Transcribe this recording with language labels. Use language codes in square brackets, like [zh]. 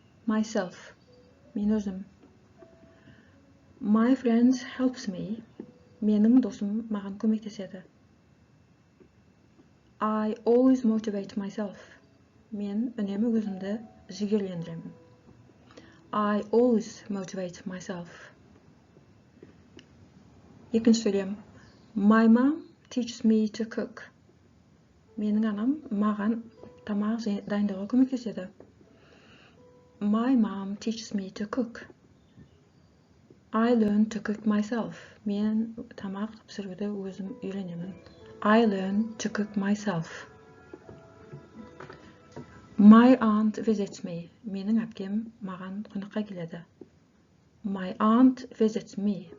[kk] Myself, мен өзім. [en] My friend helps me. [kk] Менің досым маған көмектеседі. [en] I always motivate myself. [kk] Мен үнемі өзімді жігерлендіремін. [en] I always motivate myself. [kk] Екінші сөйлем. [en] My mom teaches me to cook. [kk] Менің анам маған тамақ дайындауға көмектеседі. [en] My mom teaches me to cook. I learn to cook myself. [kk] Мен тамақ пісіруді өзім үйренемін. [en] I learn to cook myself. My aunt visits me. [kk] Менің әпкем маған қонаққа келеді. [en] My aunt visits me.